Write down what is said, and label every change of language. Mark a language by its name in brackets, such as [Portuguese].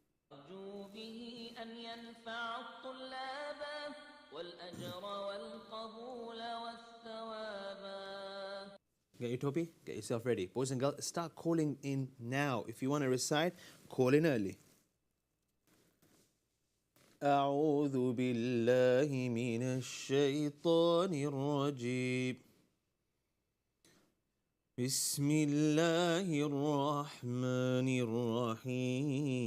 [Arabic] أرجو به أن ينفع الطلاب والأجر والقبول والثواب. [English] Get your topi, get yourself ready. Boys and girls, start calling in now. If you want to recite, call in early. [Arabic] أعوذ بالله من الشيطان الرجيم. بسم الله الرحمن الرحيم.